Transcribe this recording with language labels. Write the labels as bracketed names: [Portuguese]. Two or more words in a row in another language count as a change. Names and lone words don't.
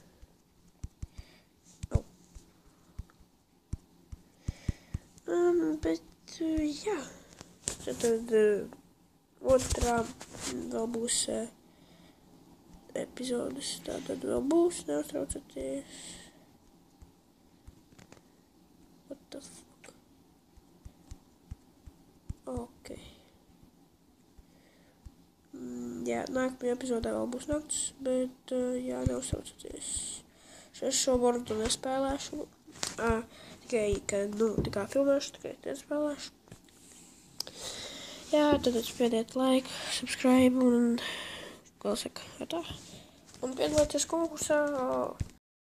[Latvian] Oh. Bet, jā. Tad otrā vēl būs epizodes. Tātad vēl būs, neuztraucaties. [English] What the fuck? [Latvian] Ok. Jā, nākamajā epizodē vēl būs nakts, bet, jā, neuztraucaties. Es šo bordu nespēlēšu. Tikai, kad, tā kā filmēšu, tikai tad spēlēšu. Jā, tad spiediet [English] like, subscribe [Latvian] un, ko saka, tā. Un piedalieties konkursā.